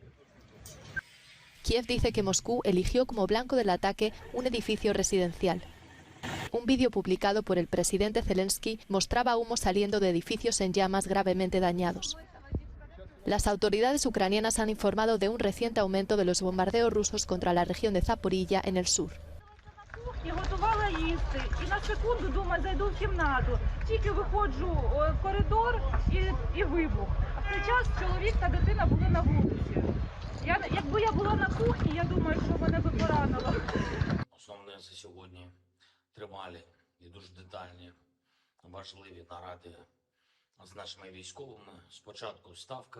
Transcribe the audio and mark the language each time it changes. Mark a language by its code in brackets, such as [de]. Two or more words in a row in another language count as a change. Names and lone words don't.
[es] Kiev dice que Moscú eligió como blanco del ataque un edificio residencial. Un vídeo publicado por el presidente Zelensky mostraba humo saliendo de edificios en llamas gravemente dañados. Las autoridades ucranianas han informado de un reciente aumento de los bombardeos rusos contra la región de Zaporilla en el sur. [uk] І готувала їсти, і на секунду, думаю, зайду в кімнату. Тільки виходжу в коридор і вибух. А в цей час чоловік та дитина були на вулиці. Якби я була на кухні, я думаю, що мене би поранило. Основне за сьогодні тривалі і дуже детальні, важливі наради З нашими військовими спочатку ставка.